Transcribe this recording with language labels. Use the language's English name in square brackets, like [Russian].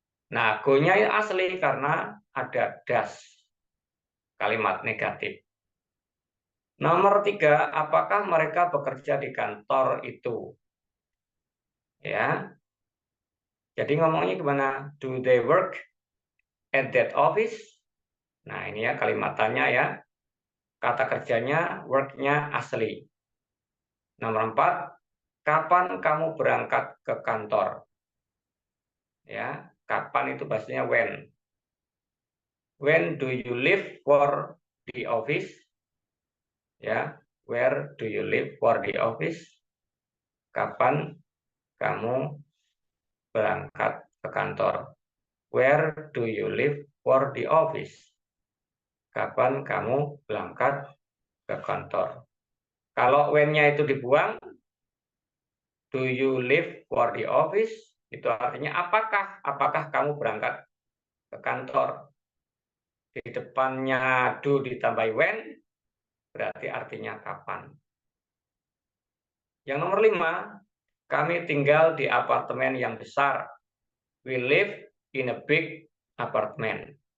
[Indonesian] Nah, go-nya asli karena ada does, kalimat negatif. Nomor tiga, apakah mereka bekerja di kantor itu? Ya, jadi ngomongnya gimana? [English] Do they work at that office? [Indonesian] Nah, ini ya kalimat tanya ya. Kata kerjanya, work-nya asli. Nomor empat, kapan kamu berangkat ke kantor? Ya, kapan itu bahasanya when. [English] When do you leave for the office? Ya, where do you leave for the office? [Indonesian] Kapan kamu berangkat ke kantor? [English] Where do you leave for the office? [Indonesian] Kapan kamu berangkat ke kantor? Kalau when-nya itu dibuang, [English] do you leave for the office? [Indonesian] Itu artinya apakah? Apakah kamu berangkat ke kantor? Di depannya do ditambahi when, berarti artinya kapan. Yang nomor 5, kami tinggal di apartemen yang besar. [English] We live in a big apartment.